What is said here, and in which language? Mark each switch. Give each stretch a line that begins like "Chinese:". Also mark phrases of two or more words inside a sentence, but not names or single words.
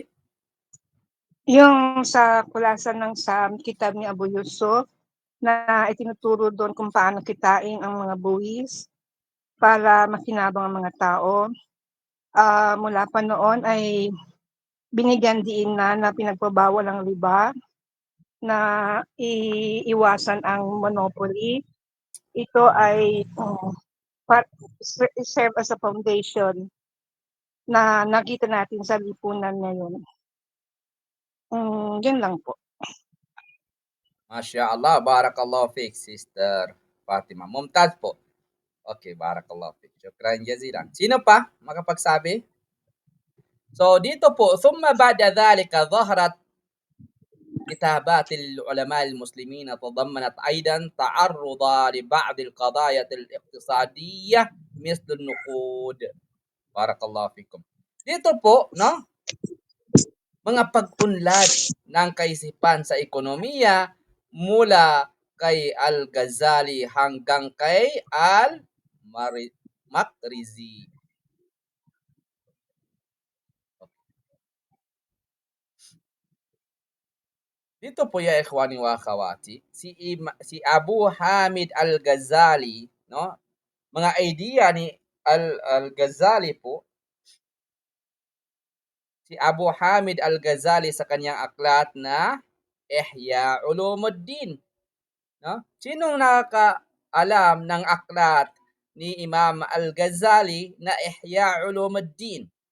Filipino: Yung sa kulasan ng sa kitab ni Abu Yusuf na itinuturo doon kung paano kitain ang mga buwis para makinabang ang mga tao. Mula pa noon ay binigyan diin na pinagbabawal ang riba, na iiwasan ang monopoly. Ito ay
English: serve as a foundation
Filipino: na nakita natin sa lipunan ngayon. Yun lang po.
Arabic: ما شاء الله، بارك الله فيك, Sister Fatima. ممتاز po. Okay، بارك الله فيك. شكرا جزيلا.
Filipino: Sino pa makapagsabi? So, dito po,
Arabic: ثم بعد ذلك ظهرت كتابات العلماء المسلمين تضمنت أيضا تعرض لبعض القضايا الاقتصادية مثل النقود. بارك الله فيكم.
Filipino: Dito po, no? Mga pag-unlad ng kaisipan sa ekonomiya mula kay Al-Ghazali hanggang kay Al-Makrizi. Dito po
Arabic: يا إخواني وأخواتي,
Filipino: si Abu Hamid Al-Ghazali, no? Mga idea ni Al-Ghazali po, si Abu Hamid Al-Ghazali sa kanyang aklat na Ihya Ulumuddin, no? Sinong nakakaalam ng aklat ni Imam Al-Ghazali na Ihya Ulumuddin?